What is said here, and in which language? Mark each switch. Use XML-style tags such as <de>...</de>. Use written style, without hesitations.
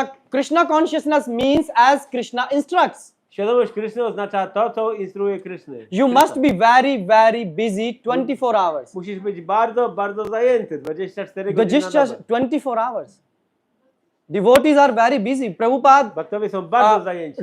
<en>Krishna consciousness means as Krishna instructs.</en> <pl>Świadomość Kryszny oznacza to, co instruuje Kryszny.</pl> <en>You must be very, very busy 24 hours.</en> <pl>Musisz być bardzo, bardzo zajęty, 24 godziny na dobę.</pl> <en>24 hours. Devotees are very busy. Prabhupada</en> <pl>Bhaktowie są bardzo zajęci.</pl>